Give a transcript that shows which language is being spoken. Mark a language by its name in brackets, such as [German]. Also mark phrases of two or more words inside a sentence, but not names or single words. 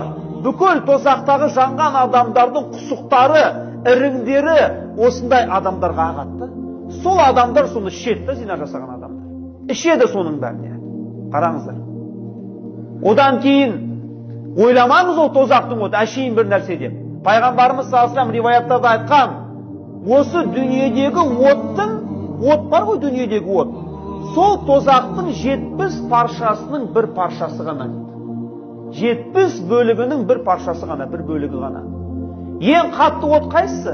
[Kazakh] Бүкіл тозақтағы жанған адамдардың құсықтары, іріңдері осындай адамдарға ағатты. Сол адамдар соны ішеді, зина жасаған адамдар. Ішеді соның бәріне. Қараңыздар. Одан кейін ойламаңыз ол тозақтың оты, әшейін бір нәрсе деп. Пайғамбарымыз [Arabic] صلى الله عليه وسلم [Kazakh] риwаяттарда айтқан, осы дүниедегі оттың, от бар ғой дүниедегі от, сол тозақтың 70 паршасының бір паршасы ғана. 70 бөлігінің бір паршасы ғана, бір бөлігі ғана. Ең қатты от қайсысы?